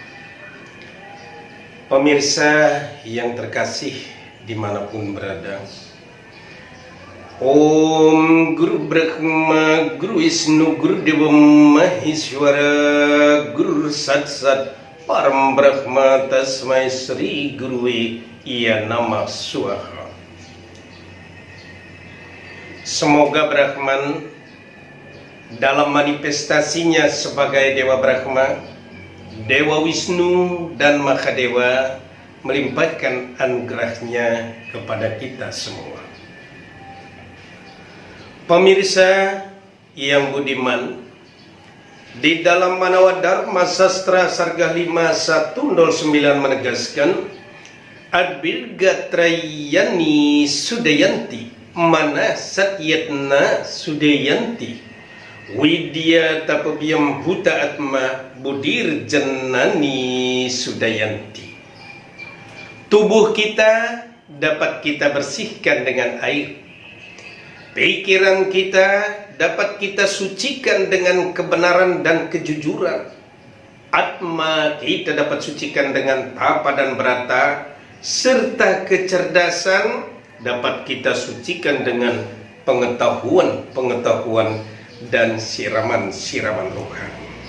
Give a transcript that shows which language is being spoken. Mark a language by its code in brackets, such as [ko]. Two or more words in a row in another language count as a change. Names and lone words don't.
[id] Pemirsa yang terkasih dimanapun berada, [sa] Om Guru Brahma, Guru Wisnu, Guru Dewa Maheswara, Guru Satsat Param Brahma, Tasmai Sri Gurue Iya Nama Swaha. [id] Semoga Brahman dalam manifestasinya sebagai Dewa Brahma, Dewa Wisnu, dan Mahadewa melimpahkan anugerahnya kepada kita semua. Pemirsa yang budiman, di dalam Manawa Dharma Sastra Sarga 5109 menegaskan, [sa] Adbilga Trayani Sudayanti Mana Satyatna Sudayanti Widya Tapabiyam Bhuta Atma Budir Janani Sudayanti. [id] Tubuh kita dapat kita bersihkan dengan air. Pikiran kita dapat kita sucikan dengan kebenaran dan kejujuran. Atma kita dapat sucikan dengan tapa dan brata, serta kecerdasan dapat kita sucikan dengan pengetahuan dan siraman-siraman rohani.